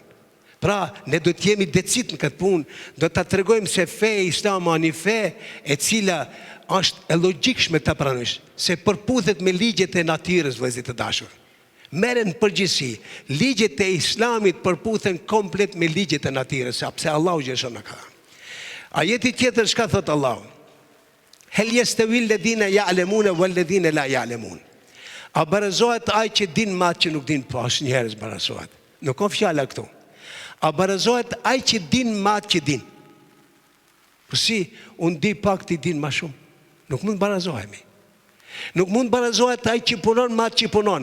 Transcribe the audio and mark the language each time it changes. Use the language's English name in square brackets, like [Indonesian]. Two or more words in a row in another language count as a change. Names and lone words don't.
[Albanian] Pra, ne do t'jemi decit në këtë punë, do t'a tregojmë se feja Islama një fe e cila është e logjikshme ta pranosh, se përputhet me ligjet e natyrës, vëllezër të dashur. Merren përgjithësi, ligjet e Islamit përputhen komplet me ligjet e natyrës, sepse Allahu gjithashtu na ka. Ajeti tjetër çka thot Allahu? [Arabic] هل يستوي الذين يعلمون والذين لا يعلمون. [Albanian] A barazohet ai që din ma që nuk din, po asnjëherë barazohet. Nuk ka fjala këtu. A barazohet ai që din ma që din. Po si, unë di pak ti din ma shumë. Nuk mund barazohemi. Nuk mund barazohet ai që punon ma që punon.